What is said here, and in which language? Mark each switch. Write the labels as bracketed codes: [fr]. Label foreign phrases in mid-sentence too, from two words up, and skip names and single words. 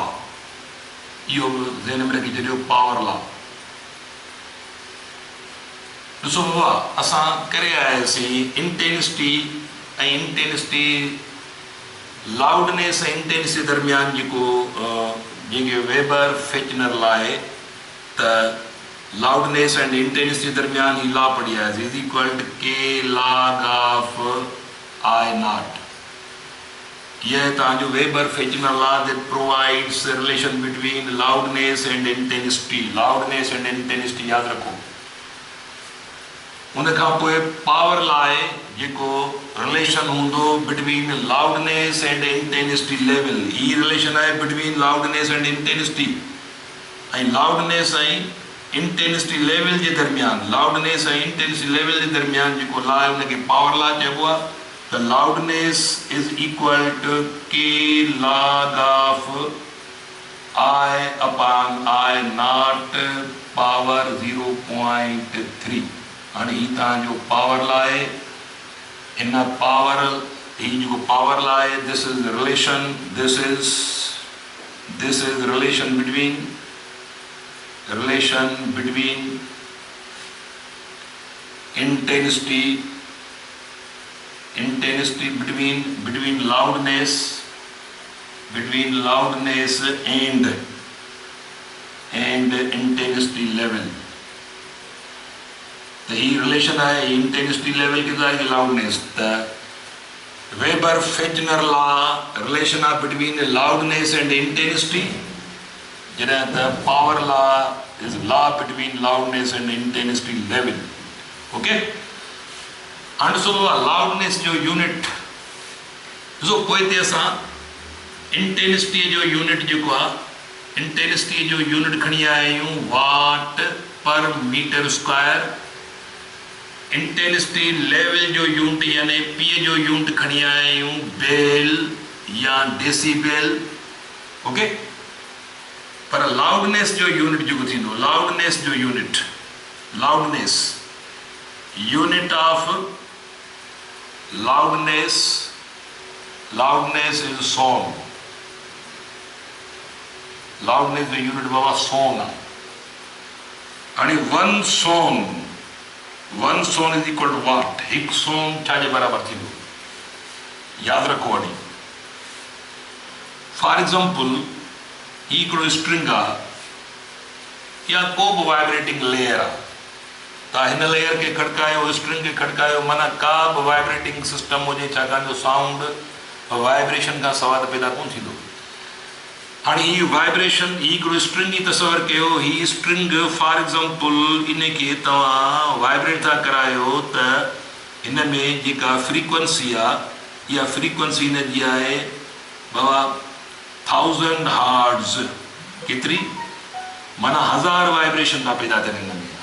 [sd] इहो ज़हन में रखी छॾियो, [en] power law. [sd] ॾिसो बाबा, असां करे आयासीं इंटेंसिटी ऐं इंटेंसिटी, लाउडनेस ऐं इंटेंसिटी दरमियान जेको जेके वेबर फेचनर लॉ आहे, त [en] loudness and intensity [sd] दरमियान ही लॉ पढ़ी आयासीं, [en] is equal to K log of I not. [sd] यह तव्हांजो [en] Weber Fechner law that provides relation between loudness and intensity. loudness and intensity [sd] यादि रखो। उन खां पोइ [en] power law [sd] आहे जेको रिलेशन हूंदो [en] between loudness and intensity level. [sd] ही रिलेशन आहे [en] between loudness and intensity [sd] ऐं लाउडनेस ऐं इंटेंसिटी लेवल जे दरमियान, लाउडनेस ऐं इंटेंसिटी लेवल जे दरमियान जेको लॉ आहे उनखे [en] power law [sd] चइबो आहे। [en] त loudness is equal to K log of I upon I not power 0.3. [sd] हाणे ही तव्हांजो [en] power law [sd] आहे। [en] in power, [sd] ही जेको [en] power law [sd] आहे, [en] this is relation between intensity between loudness and intensity level। [hi] तो ही रिलेशन है [en] intensity level [hi] के साथ लाउडनेस। [en] the Weber Fechner law relation of between loudness and intensity, [sd] जॾहिं त [en] power law is law between loudness and intensity level. [sd] ओके, हाणे ॾिसो लाउडनेस जो यूनिट ॾिसो। पोइ ते असां इंटेंसिटी जो यूनिट जेको आहे, इंटेंसिटी जो यूनिट खणी आया आहियूं [en] watt per meter square. intensity level [sd] जो यूनिट यानी पी जो यूनिट खणी आया आहियूं बेल या डेसिबल। ओके, पर लाउडनेस जो यूनिट जेको थींदो, [en] loudness unit of loudness is sone. [sd] लाउडनेस जो यूनिट बाबा सोन आहे। [en] हाणे one sone is equal to watt. [sd] हिकु सोन छाजे बराबर थींदो यादि रखो। हाणे [en] for example [sd] ही हिकिड़ो स्ट्रिंग आहे या को बि [en] vibrating layer [sd] आहे, तव्हां हिन लेयर खे खड़कायो, स्ट्रिंग खे खड़कायो, माना का बि [en] vibrating system [sd] हुजे, छाकाणि जो साउंड वाइब्रेशन खां सवाइ त पैदा कोन थींदो। हाणे ही वाइब्रेशन, ही हिकिड़ो स्ट्रिंग ई तस्वर कयो। ही स्ट्रिंग [en] for example [sd] इनखे तव्हां वाइब्रेट था करायो त हिन में जेका फ्रीक्वेंसी आहे, इहा फ्रीक्वेंसी हिनजी आहे बाबा 1000 हर्ट्ज केतिरी माना 1000 वाइब्रेशन था पैदा थियनि हिन में।